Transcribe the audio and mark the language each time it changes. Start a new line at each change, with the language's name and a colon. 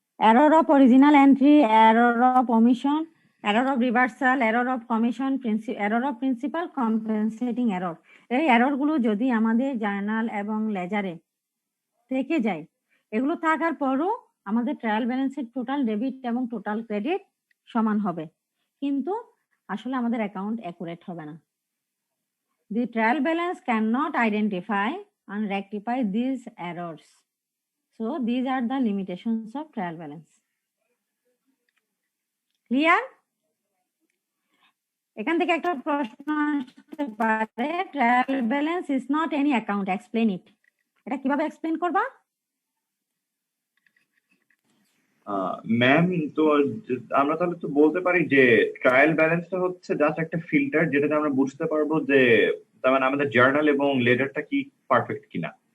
English: Error of original entry, error of omission, error of reversal, error of commission, error of principle, compensating error.
Bangla: এই error গুলো যদি আমাদের journal এবং লেজারে থেকে যায়, এগুলো থাকার পরও আমাদের ট্রায়াল ব্যালেন্সের টোটাল ডেবিট এবং টোটাল ক্রেডিট সমান হবে, কিন্তু আসলে আমাদের অ্যাকাউন্ট অ্যাকুরেট হবে না।
English: The trial balance cannot identify and rectify these errors. So these are the limitations of trial balance. Clear?
Bangla: এখান থেকে একটা প্রশ্ন আসতে পারে,
English: Trial balance is not any account, explain it.
Bangla: এটা কিভাবে এক্সপ্লেইন করবা? ম্যাম, তো আমরা তাহলে তো বলতে পারি যে ট্রায়াল ব্যালেন্সটা হচ্ছে জাস্ট একটা ফিল্টার, যেটাতে আমরা বুঝতে পারবো যে তার মানে আমাদের জার্নাল এবং লেজারটা কি পারফেক্ট কিনা।